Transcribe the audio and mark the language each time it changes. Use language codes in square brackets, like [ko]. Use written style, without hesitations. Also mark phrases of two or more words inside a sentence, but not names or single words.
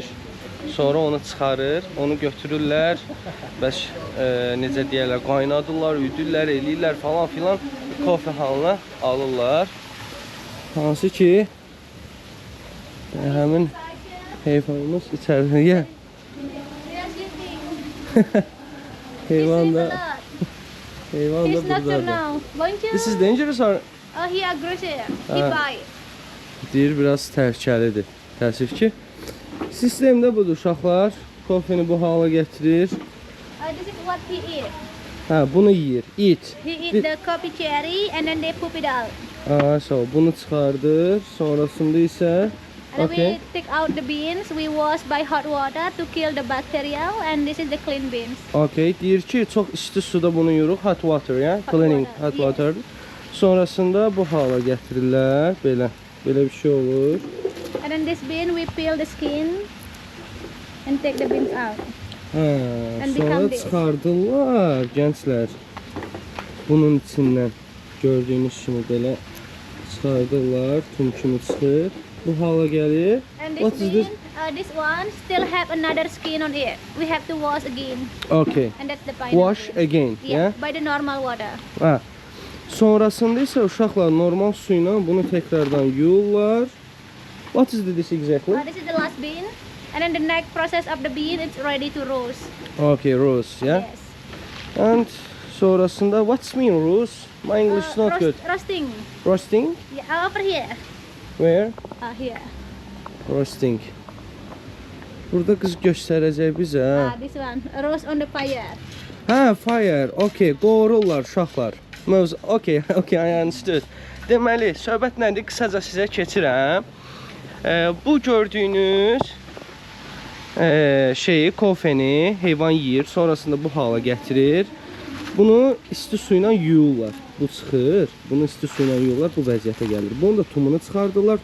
[az] Sonra onu çıxarır, onu götürürlər. Bəs necə deyirlər, qaynadırlar, üdürlər, eləyirlər falan filan. Kofe halına alırlar. Hansı ki həmin heyvanımız içəridə. Heyvan da buradadır. [en] This is dangerous or? Oh, he aggressive. He Ah. bite. [az] Deyir biraz təhlükəlidir. Təəssüf ki. Sistemdə budur uşaqlar. Kofeni bu hala gətirir. [en] This is what he eat. [az] Hə, bunu yeyir. [en] Eat. He eat the coffee cherry and then they poop it out. [az] Bunu çıxardır. Sonrasında isə Okay. [en] We take out the beans. We wash by hot water to kill the bacteria, and this is the clean beans. [az] Okay, deyir ki, çox isti suda bunu yuyuruq, [en] hot water, ya, cleaning, water, hot yes. water. [az] Sonrasında bu hala gətirirlər, belə bir şey olur. [en] And then this bean, we peel the skin and take the beans out. [az] Hə, [en] And [az] sonra [en] become this. [az] çıxardılar gənclər. Bunun içindən gördüyünüz kimi belə çıxardılar, tum kimi çıxır. Bu hala gəlir. [en] And What this is bean, this? this one still have another skin on it. We have to wash again, Okay. and that's the pineapple. Wash again, Yeah, yeah? by the normal water. [az] Hə. Sonrasında isə uşaqlar normal su ilə bunu təkrardan yuyurlar. [en] What is this exactly? This is the last bean, and then the next process of the bean, it's ready to roast. Okay, roast, yeah? Yes. And sonrasında what's mean roast? My English is not good. Roasting. Roasting? Yeah, over here. Where? Here. Roasting. [az] Burada qız göstərəcək bizə. [en] This one. Roast on the fire. [az] Hə, fire. Okay, qorurlar uşaqlar. [en] Okay, okay, I understood. [az] Deməli, söhbət nədir? Qısaca sizə keçirəm. Bu gördüyünüz şeyi, kofeni heyvan yeyir, sonrasında bu hala gətirir. Bunu isti su ilə yuyurlar. Bu çıxır. Bunu isti su ilə yuyurlar, bu vəziyyətə gəlir. Bunu da tumunu çıxardırlar.